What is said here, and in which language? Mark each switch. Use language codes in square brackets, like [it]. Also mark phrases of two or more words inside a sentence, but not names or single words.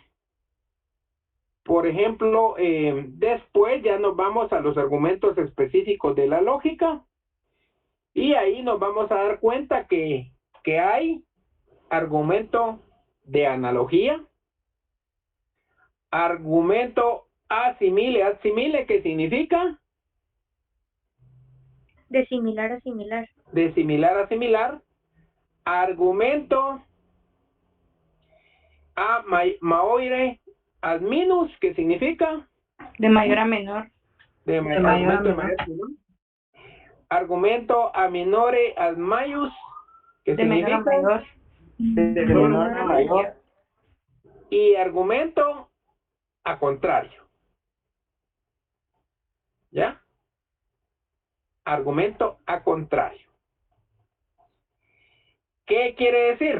[es] Por ejemplo, después ya nos vamos a los argumentos específicos de la lógica y ahí nos vamos a dar cuenta que hay argumento de analogía, argumento asimile. ¿Asimile qué significa? De similar a similar. De similar a similar. Argumento [la] a maoire ad minus, [es] ¿qué significa? De mayor a menor. De mayor a menor. Argumento [la] a minore ad maius, [es] ¿qué significa? Menor a mayor. De menor a mayor. Y argumento a contrario. ¿Ya? Argumento a contrario. ¿Qué quiere decir?